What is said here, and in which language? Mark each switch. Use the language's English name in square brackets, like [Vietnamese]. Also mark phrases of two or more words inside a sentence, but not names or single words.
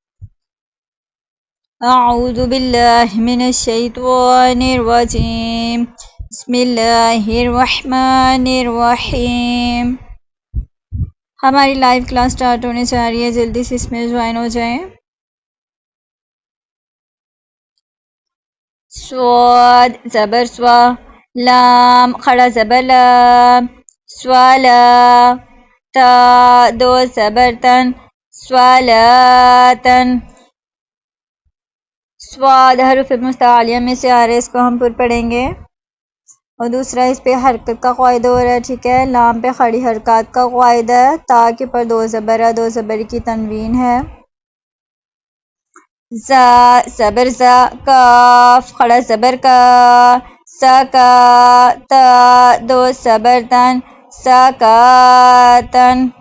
[Arabic] اعوذ باللہ من الشیطان الرجیم، بسم اللہ الرحمن الرحیم. [Urdu] ہماری [English] live class start [Urdu] ہونے جا رہی ہے، جلدی سے اس میں جوائن ہو جائیں. صاد زبر سوا، لام کھڑا زبر لام، سوالا، تا دو زبر تن، سوالاتن. سواد حروف مستعلیہ میں سے آ رہا ہے، اس کو ہم پر پڑھیں گے. اور دوسرا اس پہ حرکت کا قاعدہ ہو رہا ہے، ٹھیک ہے. لام پہ کھڑی حرکات کا قاعدہ ہے، تا کے پر دو زبر ہے، دو زبر کی تنوین ہے. زا زبر زا، کاف کھڑا زبر کا، سا کا، تا دو زبر تن، سا کا تن.